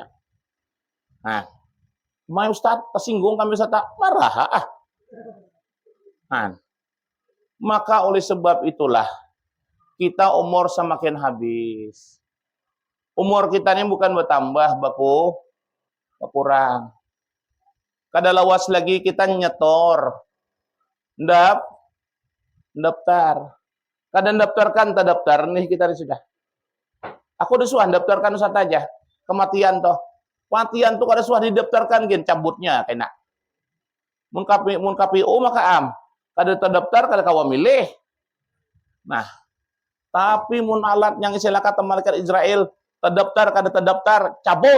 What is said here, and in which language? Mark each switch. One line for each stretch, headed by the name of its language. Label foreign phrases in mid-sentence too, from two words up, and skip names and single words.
Indonesian: Nah, main Ustaz tersinggung kami tak marah Nah, maka oleh sebab itulah kita umur semakin habis. Umur kita ini bukan bertambah, berkurang.
Banjar: Kada lawas lagi kita nyetor.
Indonesian: Daftar. Kadang daftarkan, tak daftar nih kita sudah. Aku udah suah daftarkan Ustaz aja. Kematian toh.
Banjar: Kematian tuh kada suah didaftarkan gen cabutnya kena. Mun KPU maka kada terdaftar kada kawa milih. Nah, tapi mun alat yang istilah kata malaikat Israel terdaftar kada terdaftar cabut.